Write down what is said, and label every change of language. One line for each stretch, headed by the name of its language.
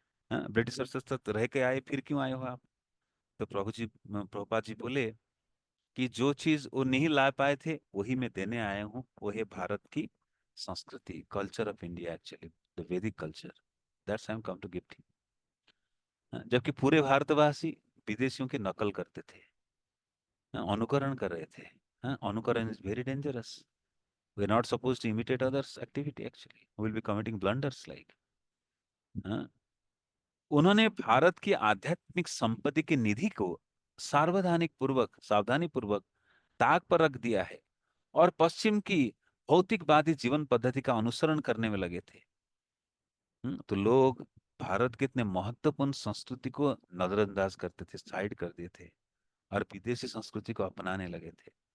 Hindi: Britisher से तो रह के आए, फिर क्यों आए हो आप? तो प्रभुपाद जी बोले कि जो चीज वो नहीं ला पाए थे वही मैं देने आया हूँ, वो है भारत की संस्कृति,
English: Culture of India, actually the Vedic culture, that's I am come to gift.
Hindi: जबकि पूरे भारतवासी विदेशियों की नकल करते थे, अनुकरण कर रहे थे।
English: अनुकरण is very dangerous. We are not supposed to imitate others' activity actually. We will be committing blunders like. हाँ?
Hindi: उन्होंने भारत की आध्यात्मिक संपत्ति की निधि को सावधानी पूर्वक ताक पर रख दिया है और पश्चिम की भौतिकवादी जीवन पद्धति का अनुसरण करने में लगे थे। तो लोग भारत के इतने महत्वपूर्ण संस्कृति को नजरअंदाज करते थे, साइड कर दिए थे और विदेशी संस्कृति को अपनाने लगे थे।